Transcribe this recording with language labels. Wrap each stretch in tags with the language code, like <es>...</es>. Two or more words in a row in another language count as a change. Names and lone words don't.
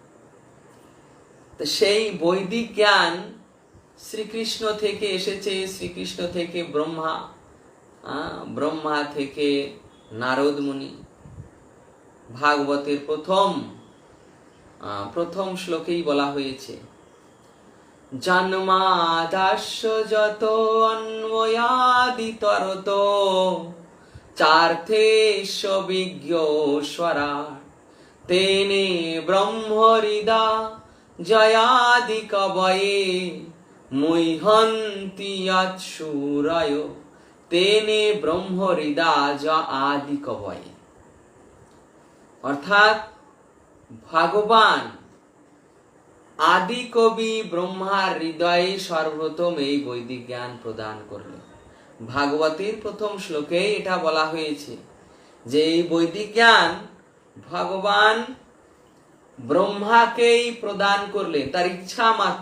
<bn>সেই বৈদিক জ্ঞান শ্রীকৃষ্ণ থেকে এসেছে, শ্রীকৃষ্ণ থেকে ব্রহ্মা, ব্রহ্মা থেকে নারদ মুনি। ভাগবতের প্রথম শ্লোকেই বলা হয়েছে,</bn> <sa>জন্মাদাস্য যত অন্বয়াদিতরত চার্থেশ বিজ্ঞস্বরা তেনে ব্রহ্মহৃদা জয়াদি কবয়ে মুহ্যন্তি যৎসূরয় তেনে ব্রহ্মহৃদা জ আদি কবয়ে।</sa> <bn>অর্থাৎ ভগবান আদি কবি ব্রহ্মার হৃদয়ে সর্বপ্রথম এই বৈদিক জ্ঞান প্রদান করলেন। ভাগবতের প্রথম শ্লোকে এটা বলা হয়েছে যে এই বৈদিক জ্ঞান ভগবান ব্রহ্মাকেই প্রদান করলেন, তার ইচ্ছা মাত্র।</bn>